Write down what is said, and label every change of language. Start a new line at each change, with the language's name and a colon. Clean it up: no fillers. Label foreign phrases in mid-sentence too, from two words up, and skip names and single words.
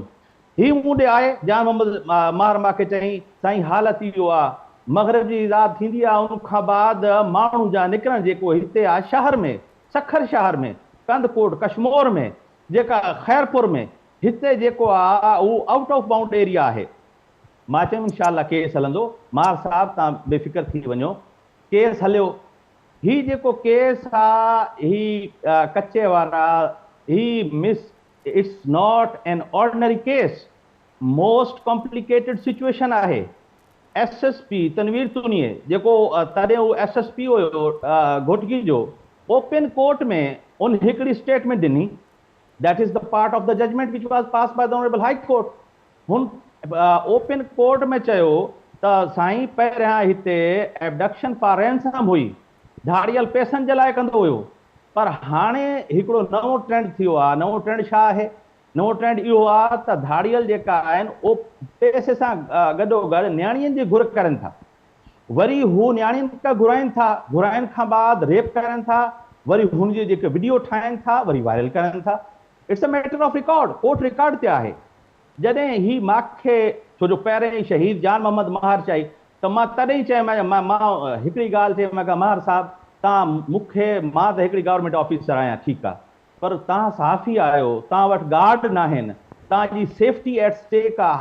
Sindhi: ही मूं ॾे आहे जान मोहम्मद मार मूंखे चई साईं हालत इहो आहे, मग़रिब जी राति थींदी आहे उन खां बाद माण्हू जा निकिरण जेको हिते आहे शहर में, सखर शहर में, कंदकोट कश्मोर में, जेका ख़ैरपुर में, हिते जेको आहे उहो
English: out of bound area
Sindhi: आहे। मां चयुमि इंशाअल्लाह केस हलंदो। मार साहब तव्हां बेफ़िक्र थी वञो, केस हलियो। ही जेको केस आहे ही कच्चे वारा ही
English: Miss, it's not an ordinary case, most complicated situation
Sindhi: आहे। एसएसपी तनवीर तुनिए जेको तॾहिं उहो एसएसपी हुयो घोटगी जो,
English: open court
Sindhi: में उन हिकिड़ी स्टेटमेंट ॾिनी,
English: That is the part of the judgment which was passed by the honourable High Court.
Sindhi: हुन
English: open court
Sindhi: में चयो त साईं पहिरियां हिते
English: abduction for ransom
Sindhi: हुई, धाड़ियल पैसनि जे लाइ कंदो हुयो, पर हाणे हिकिड़ो नओं ट्रेंड थियो आहे। नओं ट्रेंड छा आहे? नओं ट्रेंड इहो आहे त धाड़ियल जेका आहिनि उहो पैसे सां गॾोगॾु नियाणीअ जी घुर करनि था, वरी हू नियाणियुनि खां घुराइनि था, घुराइण खां बाद रेप करनि था, वरी हुनजी जेके वीडियो ठाहिनि था वरी वायरल करनि था।
English: It's a matter of record, court record
Sindhi: ते आहे। जॾहिं ही मूंखे छो जो पहिरें ई शहीद जान मोहम्मद महार चई त मां तॾहिं चयो मां हिकिड़ी ॻाल्हि चई, मां महार साहब तव्हां मूंखे, मां त हिकिड़ी
English: government officer
Sindhi: आहियां, ठीकु आहे, पर तव्हां सहाफ़ी आहियो, तव्हां वटि गार्ड न आहिनि, तव्हांजी
English: safety at stake
Sindhi: आहे।